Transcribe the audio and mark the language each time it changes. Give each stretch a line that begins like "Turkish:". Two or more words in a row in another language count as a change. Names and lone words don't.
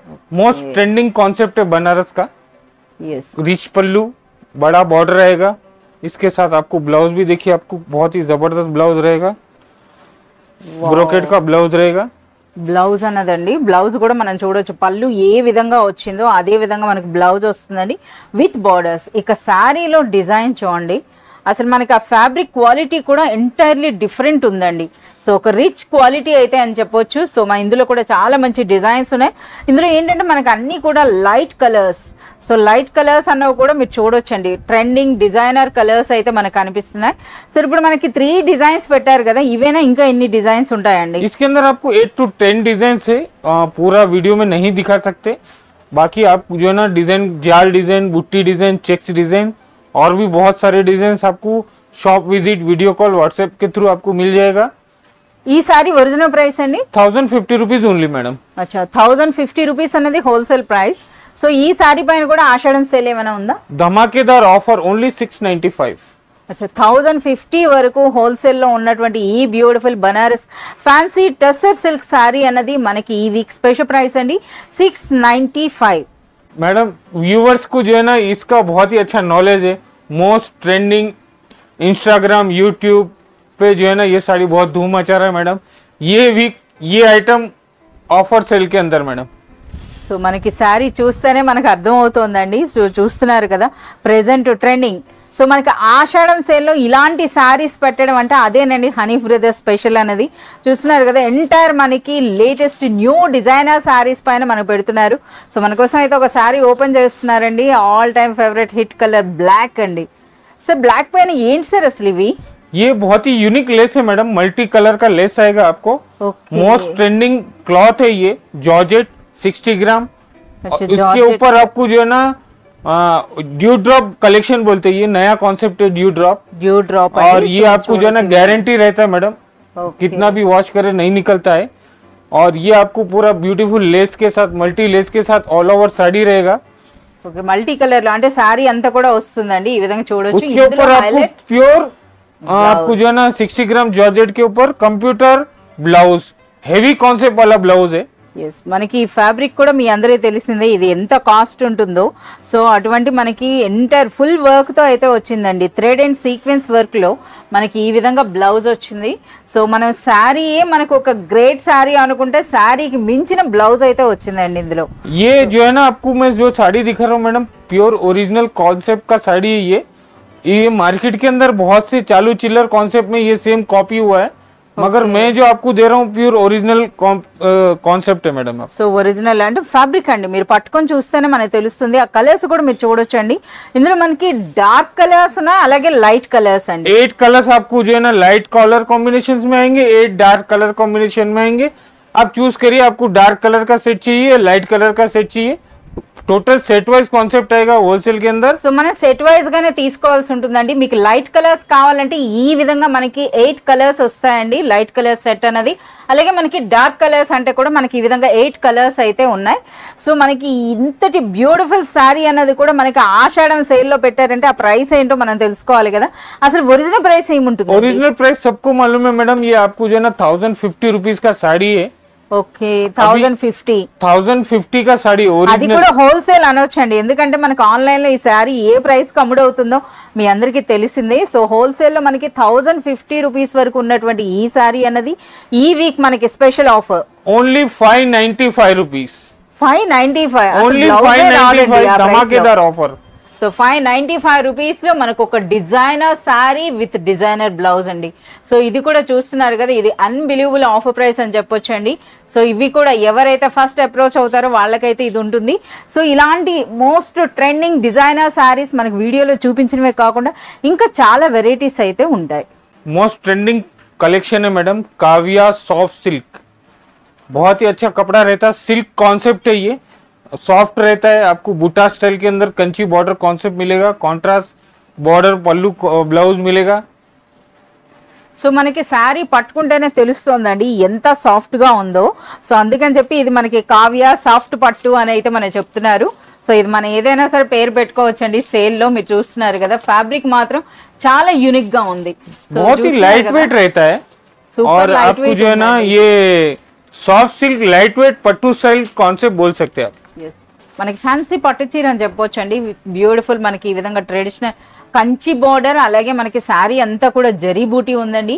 English: most trending concept
Hindi: है बनारस का। yes रिच पल्लू, बड़ा बॉर्डर रहेगा, इसके साथ आपको ब्लाउज भी देखिए, आपको बहुत ही जबरदस्त ब्लाउज रहेगा, ब्रोकेट का ब्लाउज रहेगा।
Telugu: బ్లౌజ్ అన్నదండి, బ్లౌజ్ కూడా మనం చూడొచ్చు, పళ్ళు ఏ విధంగా వచ్చిందో అదే విధంగా మనకి బ్లౌజ్ వస్తుందండి
English: with borders.
Telugu: ఇక శారీలో డిజైన్ చూడండి, అసలు మనకి ఆ
English: fabric quality
Telugu: కూడా
English: entirely different
Telugu: ఉందండి. సో ఒక
English: rich quality
Telugu: అయితే అని చెప్పొచ్చు. సో మా ఇందులో కూడా చాలా మంచి డిజైన్స్ ఉన్నాయి. ఇందులో ఏంటంటే మనకి అన్నీ కూడా
English: light colors.
Telugu: సో
English: light colors
Telugu: అన్నవి కూడా మీరు చూడొచ్చండి,
English: trending designer colors
Telugu: అయితే మనకు కనిపిస్తున్నాయి. సో ఇప్పుడు మనకి 3 డిజైన్స్ పెట్టారు కదా, ఇవేనా ఇంకా ఎన్ని డిజైన్స్ ఉంటాయండి?
Hindi: इसके अंदर आपको 8 to 10 डिजाइन है, पूरा वीडियो में नहीं दिखा सकते। बाकी आप जो है ना डिजाइन, जाल डिजाइन, बुट्टी डिजाइन, चेक्स डिजाइन और भी बहुत सारे डिजाइन आपको
English: shop visit, video call,
Hindi: व्हाट्सएप के थ्रू आपको मिल जाएगा।
Telugu: ఈ సారీ
English: original price
Telugu: అండి
English: 1050 rupees only madam.
Telugu: అచ్చా 1050 రూపీస్ అనేది
English: wholesale price.
Telugu: సో ఈ సారీ పైన కూడా ఆషాఢం సేల్ ఏమైనా ఉందా?
Hindi: धमाकेदार
English: offer only
Hindi: 695।
Telugu: అచ్చా 1050 వరకు హోల్సేల్లో ఉన్నటువంటి ఈ
English: beautiful Banaras fancy tussar silk saree
Telugu: అన్నది మనకి ఈ
English: week special price
Telugu: అండి 695.
English: madam viewers
Hindi: को जो है ना इसका बहुत ही अच्छा नॉलेज है।
English: most trending
Hindi: इंस्टाग्राम, यूट्यूब पे जो है ना ये साड़ी बहुत धूम मचा रहा है मैडम। ये वीक ये
English: item offer sale
Hindi: के अंदर मैडम।
Telugu: సో మనకి శారీ చూస్తేనే మనకు అర్థమవుతోందండి. సో చూస్తున్నారు కదా
English: present trending.
Telugu: సో మనకి ఆషాఢం సేల్లో ఇలాంటి శారీస్ పెట్టడం అంటే అదేనండి హనీ బ్రదర్స్ స్పెషల్ అనేది. చూస్తున్నారు కదా ఎంటైర్ మనకి
English: latest new designer sarees
Telugu: పైన మనకు పెడుతున్నారు. సో మన కోసం అయితే ఒక శారీ ఓపెన్ చేస్తున్నారండి,
English: all time favorite hit color black
Telugu: అండి. సార్ బ్లాక్ పైన ఏంటి సార్ అసలు ఇవి?
Hindi: ये बहुत ही
English: unique lace
Hindi: है मैडम,
English: multi color
Hindi: का लेस आएगा आपको।
English: most trending cloth
Hindi: है ये, जॉर्जेट 60 ग्राम। अच्छा, इसके जॉर्जेट ऊपर आपको जो है ना
English: dew drop collection
Hindi: बोलते हैं, ये नया कॉन्सेप्ट है
English: dew drop. dew drop
Hindi: और ये आपको जो है ना गारंटी रहता है मैडम, कितना भी वॉश करे नहीं निकलता है। और ये आपको पूरा
English: beautiful lace
Hindi: के साथ,
English: multi lace
Hindi: के साथ
English: all over
Hindi: साड़ी रहेगा।
Telugu: ఓకే
English: multi color
Telugu: లో అంటే శారీ అంతా కూడా వస్తుందండి ఈ విధంగా చూడొచ్చు.
Hindi: उसके ऊपर आपको प्योर आपको जो है ना 60 ग्राम जॉर्जेट के ऊपर
English: computer blouse, heavy concept
Hindi: वाला ब्लाउज है।
Telugu: ఎస్ మనకి ఈ ఫ్యాబ్రిక్ కూడా మీ అందరికీ తెలిసిందే ఇది ఎంత కాస్ట్ ఉంటుందో. సో అటువంటి మనకి
English: entire full
Telugu: వర్క్తో అయితే వచ్చిందండి,
English: thread and sequence
Telugu: వర్క్లో మనకి ఈ విధంగా బ్లౌజ్ వచ్చింది. సో మనం శారీయే మనకు ఒక గ్రేట్ శారీ అనుకుంటే శారీకి మించిన బ్లౌజ్ అయితే వచ్చిందండి ఇందులో.
Hindi: ये जो है ना आपको मैं जो साड़ी दिखा रहा हूँ मैडम,
English: pure original concept
Hindi: का साड़ी है ये मार्केट के अंदर बहुत से चालू चिल्लर कॉन्सेप्ट में ये
English: same copy
Hindi: हुआ है, मगर मैं जो आपको दे रहा हूँ
English: pure original concept
Hindi: है मैडम।
Telugu: సో ఒరిజినల్ అంటే ఫ్యాబ్రిక్ అండి, మీరు పట్టుకొని చూస్తేనే మనకు తెలుస్తుంది. ఆ కలర్స్ కూడా మీరు చూడొచ్చండి, ఇందులో మనకి
English: dark colors
Telugu: ఉన్నాయి అలాగే
English: light colors
Telugu: అండి.
Hindi: 8 कलर्स आपको जो है ना
English: light color combination
Hindi: में आएंगे, 8
English: dark color combination
Hindi: में आएंगे। आप चूज करिए आपको
English: dark color
Hindi: का सेट चाहिए,
English: light color
Hindi: का सेट चाहिए।
English: total set wise concept
Hindi: आएगा होलसेल के अंदर।
Telugu: సో మనం
English: set wise
Telugu: గానే తీసుకోవాల్సి ఉంటుందండి. మీకు
English: light colors
Telugu: కావాలంటే ఈ విధంగా మనకి 8 కలర్స్ వస్తాయండి,
English: light color set
Telugu: అనేది. అలాగే మనకి
English: dark colors
Telugu: అంటే కూడా మనకి ఈ విధంగా 8 కలర్స్ అయితే ఉన్నాయి. సో మనకి ఇంతటి బ్యూటిఫుల్ శారీ అన్నది కూడా మనకి ఆషాఢం సేల్ లో పెట్టారంటే ఆ ప్రైస్ ఏంటో మనం తెలుసుకోవాలి కదా. అసలు
English: original price
Telugu: ఏముంటుంది?
English: original price
Hindi: सबको मालूम है मैडम, ये आपको जो है ना 1050 रुपीज का साड़ी है।
Telugu: ఓకే 1050
Hindi: 1050 का साड़ी
Telugu: అది
Hindi: ओरिजिनल।
Telugu: కూడా హోల్సేల్ అనొచ్చండి, ఎందుకంటే మనకి ఆన్లైన్ లో ఈ శారీ ఏ ప్రైస్ కి అమ్ముడవుతుందో మీ అందరికీ తెలిసిందే. సో హోల్సేల్ లో మనకి 1050 రూపీస్ వరకు ఉన్నటువంటి ఈ శారీ అన్నది ఈ వీక్ మనకి
English: special offer only 595 rupees, 595.
Hindi: ओनली 595 धमाकेदार ऑफर।
Telugu: సో 595 రూపీస్ లో మనకు ఒక
English: designer saree with designer blouse
Telugu: అండి. సో ఇది కూడా చూస్తున్నారు కదా, ఇది
English: unbelievable offer price
Telugu: అని చెప్పొచ్చండి. సో ఇవి కూడా ఎవరైతే
English: first approach
Telugu: అవుతారో వాళ్ళకైతే ఇది ఉంటుంది. సో ఇలాంటి
English: most trending designer sarees
Telugu: మనకు వీడియోలో చూపించినవే కాకుండా ఇంకా చాలా వెరైటీస్ అయితే ఉంటాయి.
English: most trending collection
Hindi: है मैडम, काविया
English: soft silk.
Hindi: बहुत ही अच्छा कपड़ा रहता है, सिल्क कॉन्सेप्ट है ये, सॉफ्ट रहता है। आपको बूटा स्टाइल के अंदर कंची बॉर्डर कॉन्सेप्ट मिलेगा,
English: contrast border
Hindi: पल्लू ब्लाउज मिलेगा।
Telugu: సో మనకి శారీ పట్టుకుంటేనే తెలుస్తోందండి ఎంత సాఫ్ట్ గా ఉందో. సో అందుకని చెప్పి ఇది మనకి కావ్య సాఫ్ట్ పట్టు అని అయితే మనం చెప్తున్నారు. సో ఇది మనం ఏదైనా సరే పేరు పెట్టుకోవచ్చండి. సేల్ లో మీరు చూస్తున్నారు కదా, ఫ్యాబ్రిక్ మాత్రం చాలా యూనిక్ గా ఉంది.
Hindi: बहुत ही
English: light weight
Hindi: रहता है। और आपको जो है ना ये
English: soft silk light weight
Hindi: पट्टू स्टाइल कॉन्सेप्ट बोल सकते हैं आप।
Telugu: మనకి ఫ్యాన్సీ పట్టు చీర అని చెప్పొచ్చు అండి. బ్యూటిఫుల్ మనకి ఈ విధంగా ట్రెడిషనల్ కంచి బార్డర్, అలాగే మనకి శారీ అంతా కూడా జరీ బూటీ ఉందండి.